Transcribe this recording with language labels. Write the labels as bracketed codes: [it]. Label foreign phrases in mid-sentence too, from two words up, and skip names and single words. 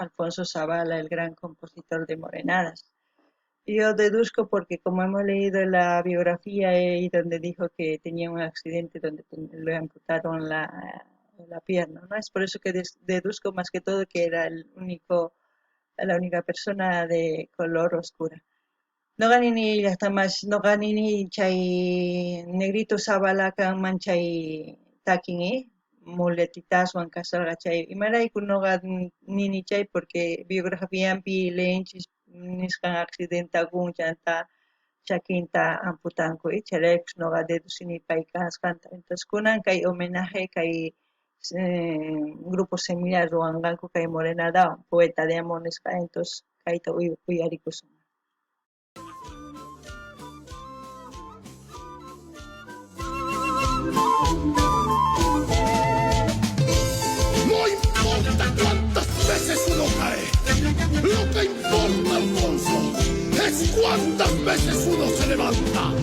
[es] Alfonso Zavala, el gran compositor de Morenadas. Yo deduzco porque como hemos leído la biografía y donde dijo que tenía un accidente donde le amputaron la pierna, ¿no? Es por eso que deduzco más que todo que era la única persona de color oscura. [qu] Noqanini llaqtamas noqanini chay Negrito Zavala kanman chay takin muletitaswan kasarqa chay imarayku noqanini chay porque biografiampi leenchis nisqan accidentagun llanta chakinta amputanku chayraykus noqa deducini pay kasqanta. Entonces kunan kay homenaje kay Grupo Semilla ruwanqanku kay Morenadawan poeta de amor nisqa, entonces kayta uyarikusun. [es] No importa cuántas veces uno cae, lo que importa, Alfonso, es cuántas veces uno se levanta.